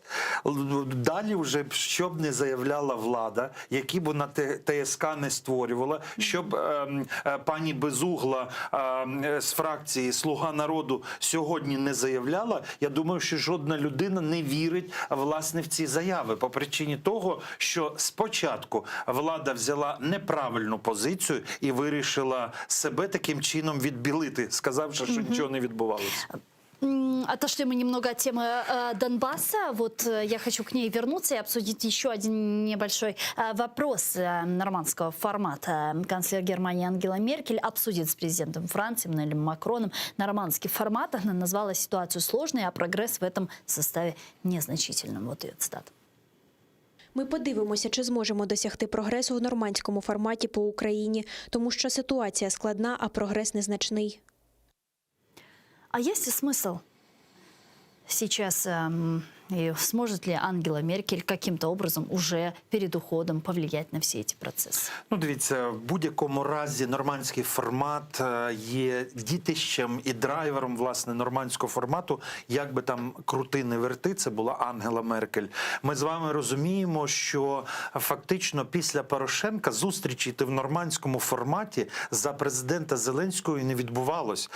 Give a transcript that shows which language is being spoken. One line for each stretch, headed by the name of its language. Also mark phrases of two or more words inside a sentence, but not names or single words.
Ukrainian: Далі вже, щоб не заявляла влада, які б вона ТСК не створювала, щоб пані Безугла з фракції «Слуга народу» сьогодні не заявляла, я думаю, що жодна людина не вірить, власне, в ці заяви. По причині того, що спочатку влада взяла неправильну позицію і вирішила себе таким чином відбілити, сказавши, що нічого не відбувалося.
Russian: Отошли мы немного от темы Донбасса. Вот я хочу к ней вернуться и обсудить еще один небольшой вопрос нормандского формата. Канцлер Германии Ангела Меркель обсудит с президентом Франции Эммануэлем Макроном нормандский формат. Она назвала ситуацию сложной, а прогресс в этом составе незначительным. Вот ее цитата.
Ukrainian: Ми подивимося, чи зможемо досягти прогресу в нормандському форматі по Україні, тому що ситуація складна, а прогрес незначний.
Russian: А есть ли смысл сейчас, и сможет ли Ангела Меркель каким-то образом уже перед уходом повлиять на
Ukrainian: всі ці процеси? Ну, дивіться, в будь-якому разі нормандський формат є дітищем і драйвером, власне, нормандського формату. Як би там крути не верти, це була Ангела Меркель. Ми з вами розуміємо, що фактично після Порошенка зустрічі в нормандському форматі за президента Зеленського не відбувалось.